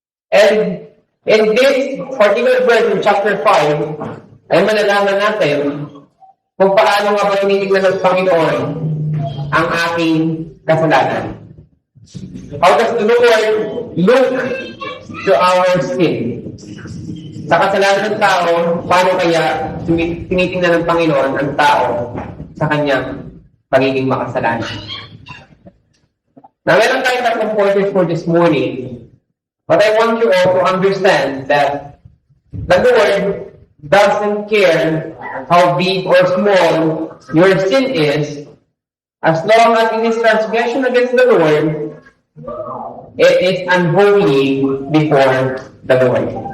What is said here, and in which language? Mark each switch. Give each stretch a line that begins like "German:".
English: And in this particular verse in chapter 5,
Filipino: ay malalaman natin kung paano nga ba tinitignan ng Panginoon ang ating kasalanan.
English: How does the Lord look to our sin?
Filipino: Sa kasalanan ng tao, paano kaya tinitingnan ng Panginoon ang tao sa kanyang pagiging makasalanan?
English: Now,
Filipino: meron tayong tatlong pointers
English: for this morning, but I want you all to understand that the Lord doesn't care how big or small your sin is, as long as in His transgression against the Lord, it is unholy before the Lord.